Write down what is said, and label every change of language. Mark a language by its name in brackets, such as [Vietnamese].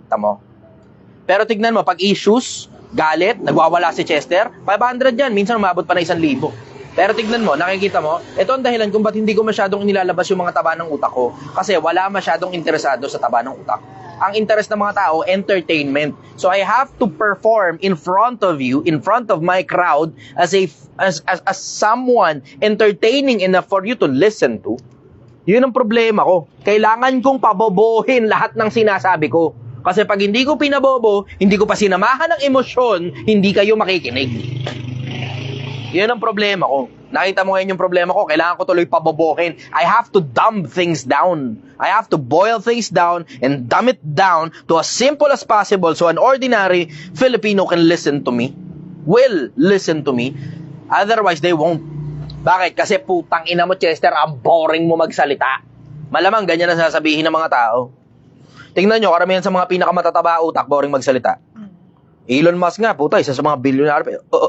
[Filipino] Tamo. Pero tignan mo, pag issues, galit, nagwawala si Chester, 500 yan, minsan umabot pa na 1,000. Pero tignan mo, nakikita mo, ito ang dahilan kung ba't hindi ko masyadong inilalabas yung mga taba ng utak ko. Kasi wala masyadong interesado sa taba ng utak. ang interest ng mga tao, entertainment. [English] So I have to perform in front of you, in front of my crowd, as someone entertaining enough for you to listen to. [Filipino] Yun ang problema ko. Kailangan kong pabobohin lahat ng sinasabi ko. Kasi pag hindi ko pinabobo, hindi ko pa sinamahan ng emosyon, hindi kayo makikinig. Yun ang problema ko. Nakita mo ngayon yung problema ko, kailangan ko tuloy pabobohin. [English] I have to dumb things down. I have to boil things down and dumb it down to as simple as possible so an ordinary Filipino can listen to me. Will listen to me. Otherwise, they won't. [Filipino] Bakit? Kasi putang ina mo, Chester, ang boring mo magsalita. Malamang ganyan na sasabihin ng mga tao. Tingnan nyo, karamihan sa mga pinakamatataba utak, boring magsalita. Elon Musk nga, puta, isa sa mga bilyonaryo.